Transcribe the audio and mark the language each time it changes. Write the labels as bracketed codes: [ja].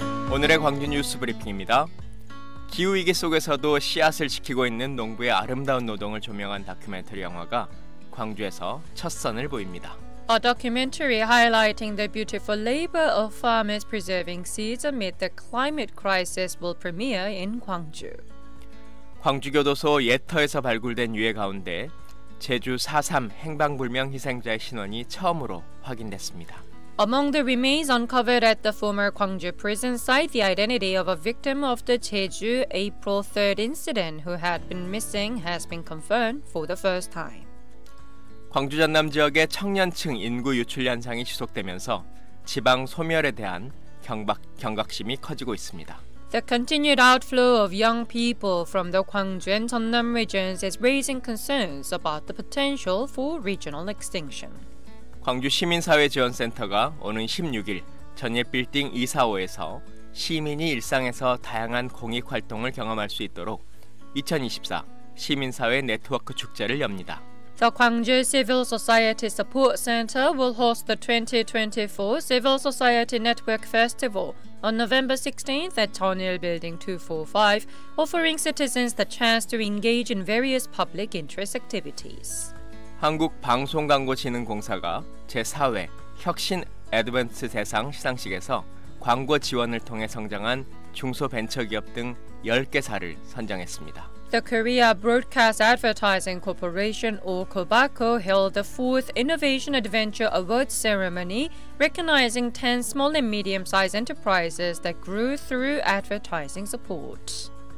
[ko] 오늘의 광주 뉴스 브리핑입니다. 기후위기 속에서도 씨앗을 지키고 있는 농부의 아름다운 노동을 조명한 다큐멘터리 영화가 광주에서 첫 선을 보입니다. [en] A documentary highlighting the beautiful labor of farmers preserving seeds amid the climate crisis will premiere in 광주. [ko] 광주교도소 예터에서 발굴된 유해 가운데 제주 4.3 행방불명 희생자의 신원이 처음으로 확인됐습니다. [en] Among the remains uncovered at the former Gwangju prison site, the identity of a victim of the Jeju April 3rd incident who had been missing has been confirmed for the first time. [ko] 광주 전남 지역의 청년층 인구 유출 현상이 지속되면서 지방 소멸에 대한 경각심이 커지고 있습니다. [en] The continued outflow of young people from the Gwangju and Jeonnam regions is raising concerns about the potential for regional extinction. [ko] 광주 시민사회지원센터가 오는 16일 전예빌딩 245에서 시민이 일상에서 다양한 공익활동을 경험할 수 있도록 2024 시민사회 네트워크 축제를 엽니다. [en] The Gwangju Civil Society Support Center will host the 2024 Civil Society Network Festival on November 16th at Jeonnil Building 245, offering citizens the chance to engage in various public interest activities. [ko] 한국방송광고진흥공사가 제4회 혁신 애드밴스 대상 시상식에서 광고 지원을 통해 성장한 중소벤처기업 등 10개사를 선정했습니다. [en] The Korea Broadcast Advertising Corporation or KOBACO held the 4th Innovation Adventure Awards ceremony, recognizing 10 small and medium-sized enterprises that grew through advertising support.